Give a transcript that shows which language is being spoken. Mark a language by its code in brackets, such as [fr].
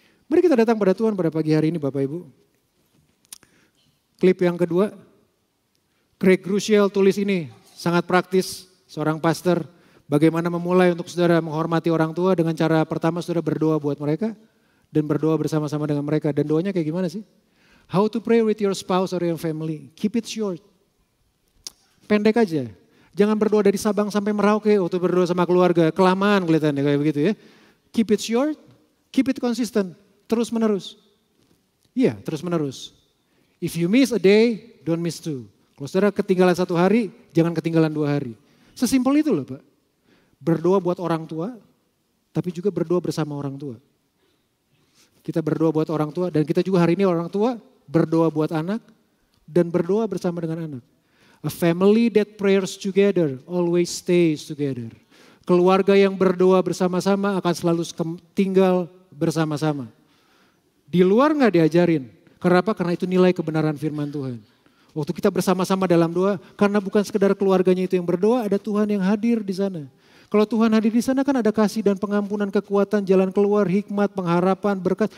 [id] Mari kita datang pada Tuhan pada pagi hari ini Bapak Ibu. Klip yang kedua, Craig Groeschel tulis ini sangat praktis, seorang pastor. Bagaimana memulai untuk saudara menghormati orang tua dengan cara pertama saudara berdoa buat mereka dan berdoa bersama-sama dengan mereka. Dan doanya kayak gimana sih? [en] How to pray with your spouse or your family. Keep it short. [id] Pendek aja. Jangan berdoa dari Sabang sampai Merauke waktu berdoa sama keluarga. Kelamaan kelihatannya kayak begitu ya. [en] Keep it short, keep it consistent. [id] Terus menerus. Iya, terus menerus. [en] If you miss a day, don't miss two. [id] Kalau saudara ketinggalan 1 hari, jangan ketinggalan 2 hari. Sesimpel itu loh Pak. Berdoa buat orang tua, tapi juga berdoa bersama orang tua. Kita berdoa buat orang tua dan kita juga hari ini orang tua berdoa buat anak dan berdoa bersama dengan anak. [en] A family that prays together always stays together. [id] Keluarga yang berdoa bersama-sama akan selalu tinggal bersama-sama. Di luar gak diajarin. Kenapa? Karena itu nilai kebenaran firman Tuhan. Waktu kita bersama-sama dalam doa, karena bukan sekedar keluarganya itu yang berdoa, ada Tuhan yang hadir di sana. Kalau Tuhan hadir di sana kan ada kasih dan pengampunan, kekuatan, jalan keluar, hikmat, pengharapan, berkat.